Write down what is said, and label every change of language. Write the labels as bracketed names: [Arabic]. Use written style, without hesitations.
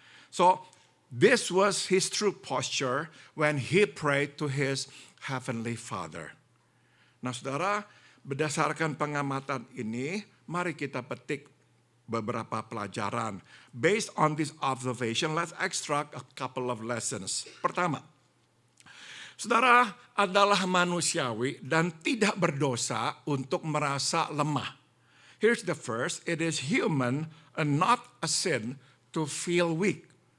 [English] So, this was his true posture when he prayed to his heavenly Father. [Indonesian] Nah, saudara, berdasarkan pengamatan ini, mari kita petik beberapa pelajaran. [English] Based on this observation, let's extract a couple of lessons. [Indonesian] Pertama, saudara adalah manusiawi dan tidak berdosa untuk merasa lemah. [English] Here's the first, it is human and not a sin to feel weak.